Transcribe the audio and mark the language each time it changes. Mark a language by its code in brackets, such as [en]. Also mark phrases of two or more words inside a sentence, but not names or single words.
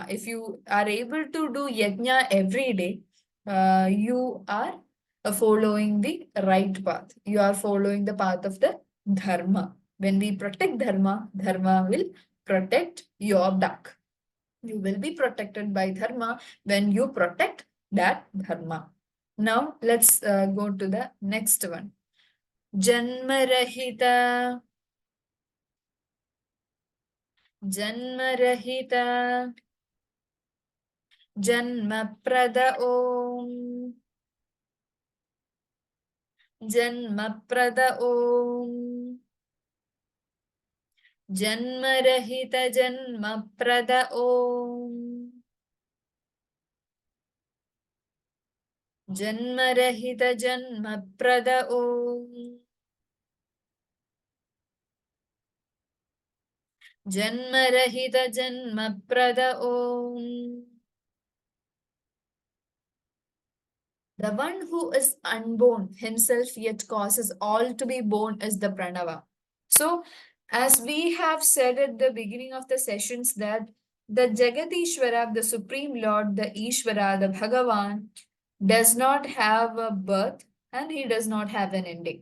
[en] If you are able to do yajna every day, you are following the right path. You are following the path of the dharma. When we protect dharma, dharma will protect your back. You will be protected by dharma when you protect that dharma. Now let's go to the next one. [sa] जन्मरहित. जन्मरहित. जन्मप्रद ओम. जन्मप्रद ओम. जन्मरहित जन्मप्रद ओम जन्मरहित जन्मप्रद ओम जन्मरहित जन्मप्रद ओम. [en] The one who is unborn himself yet causes all to be born is the Pranava. So, as we have said at the beginning of the sessions, that the Jagadishwara, the Supreme Lord, the Ishvara, the Bhagavan, does not have a birth and he does not have an ending.